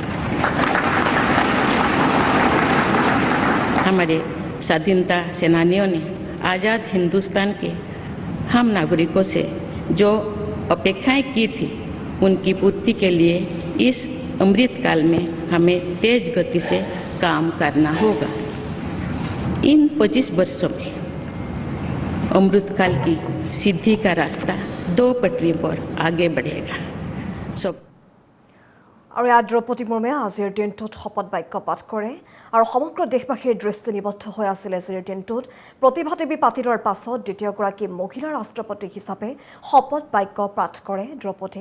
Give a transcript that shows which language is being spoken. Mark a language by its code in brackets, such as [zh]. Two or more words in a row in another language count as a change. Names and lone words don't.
[hi] हमारे स्वाधीनता सेनानियों ने आज़ाद हिंदुस्तान के हम नागरिकों से जो अपेक्षाएं की थी उनकी पूर्ति के लिए इस अमृतकाल में हमें तेज गति से काम करना होगा। इन 25 वर्षों में अमृतकाल की सिद्धि का रास्ता 2 पटरी पर आगे बढ़ेगा। [as] আৰু ইয়াত দ্ৰৌপদী মুৰ্মুৱে আজিৰ দিনটোত শপত বাক্য পাঠ কৰে আৰু সমগ্ৰ দেশবাসীৰ দৃষ্টি নিবদ্ধ হৈ আছিল আজিৰ দিনটোত প্ৰতিভা দেৱী পাটিলৰ পাছত দ্বিতীয়গৰাকী মহিলা ৰাষ্ট্ৰপতি হিচাপে শপত বাক্য পাঠ কৰে দ্ৰৌপদী